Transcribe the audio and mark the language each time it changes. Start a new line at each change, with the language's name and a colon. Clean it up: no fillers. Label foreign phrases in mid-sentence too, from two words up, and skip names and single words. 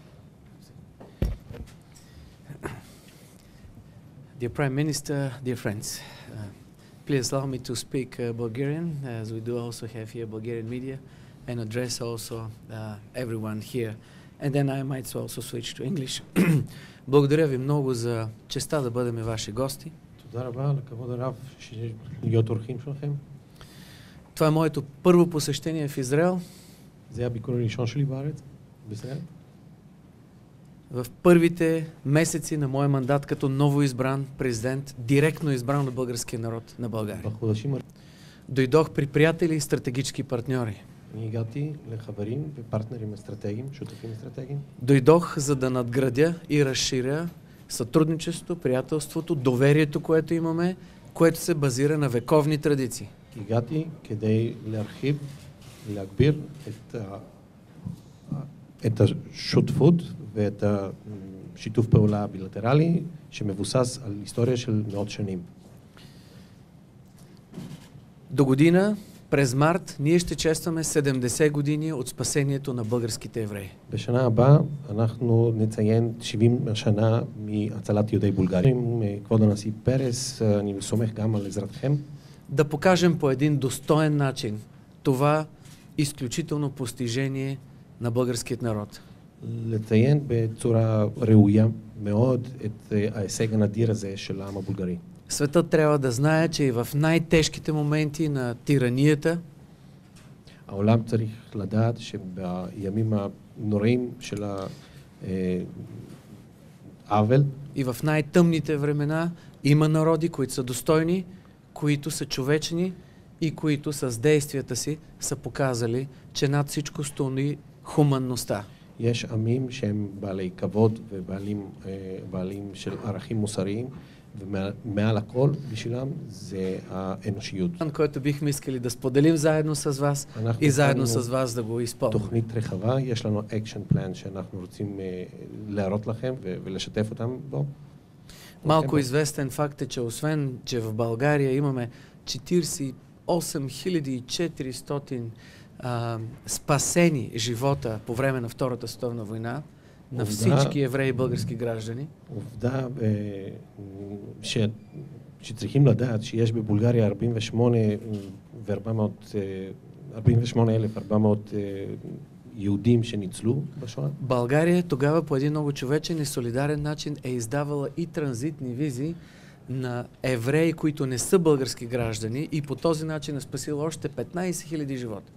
English: Dear Prime Minister, dear friends, please allow me to speak Bulgarian, as we do also have here Bulgarian media, and address also everyone here. And then I might also switch to English.
Bulgarian: Благодаря ви много за честа да бъдем ваши гости. Това е моето първо посещение в Израел. В първите месеци на моя мандат като новоизбран президент, директно избран от българския народ на България. Дойдох при приятели и стратегически партньори. Дойдох, за да надградя и разширя сътрудничеството, приятелството, доверието, което имаме, което се базира на вековни традиции.
Hebrew: הגעתי כדי להרחיב, להגביר את השותפות ואת השיתוף פעולה הבילטרלי שמבוסס על היסטוריה של מאות שנים.
Bulgarian: До година, през март, ние ще честваме 70 години от спасението на българските евреи.
Hebrew: בשנה הבאה אנחנו נציין 70 שנה מהצלת יהודי בולגריה. כבוד הנשיא פרס, אני סומך גם על עזרתכם.
Bulgarian: Да покажем по един достоен начин това изключително постижение на българският народ.
Hebrew: לציין בצורה ראויה מאוד את ההישג הנדיר הזה של העם הבולגרי.
Bulgarian: Светът трябва да знае, че и в най-тежките моменти на тиранията,
Hebrew: העולם צריך לדעת שבימים הנוראים של העוול,
Bulgarian: и в най-тъмните времена има народи, които са достойни, които са човечни и които с действията си са показали, че над всичко стои хуманността.
Hebrew: יש עמים שהם בעלי כבוד ובעלים של ערכים מוסריים, ומעל הכל בשבילם זה האנושיות.
Bulgarian: който בихме искали да споделим заедно с вас и заедно с вас да го изпълним.
Hebrew: תוכנית רחבה, יש לנו
English: action plan
Hebrew: שאנחנו רוצים להראות לכם ולשתף אותם בו.
Bulgarian: Малко известен факт е, че освен, че в България имаме 48 400 спасени живота по време на Втората световна война на всички евреи и български граждани.
Hebrew: עובדה שצריכים לדעת שיש בבולגריה 48,400 יהודים שניצלו בשואה.
Bulgarian: България тогава по един много човечен и солидарен начин е издавала и транзитни визи на евреи, които не са български граждани, и по този начин е спасила още 15 000 живота.